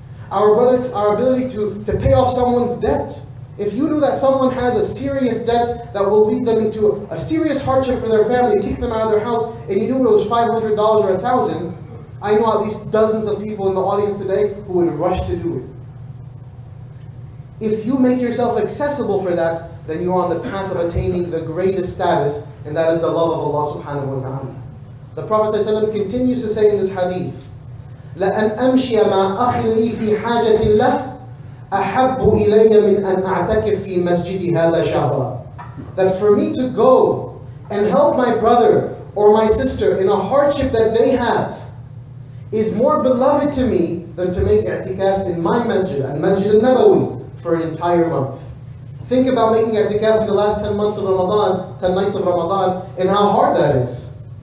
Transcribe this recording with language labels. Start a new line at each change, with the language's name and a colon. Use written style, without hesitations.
English: Our ability to pay off someone's debt. If you knew that someone has a serious debt that will lead them into a serious hardship for their family, kick them out of their house, and you knew it was $500 or $1,000, I know at least dozens of people in the audience today who would rush to do it. If you make yourself accessible for that, then you are on the path of attaining the greatest status, and that is the love of Allah subhanahu wa ta'ala. The Prophet ﷺ continues to say in this hadith,
Arabic: لَأَنْ أَمْشِيَ مَا أَخِي لِي فِي حَاجَةٍ لَهُ أَحَبُّ إِلَيَّ مِنْ أَنْ أَعْتَكِفْ فِي مَسْجِدِ هَذَا شَهْرًا.
English: That for me to go and help my brother or my sister in a hardship that they have is more beloved to me than to make i'tikaf in my masjid, and Masjid al-Nabawi, for an entire month. Think about making i'tikaf in the last 10 months of Ramadan, 10 nights of Ramadan, and how hard that is.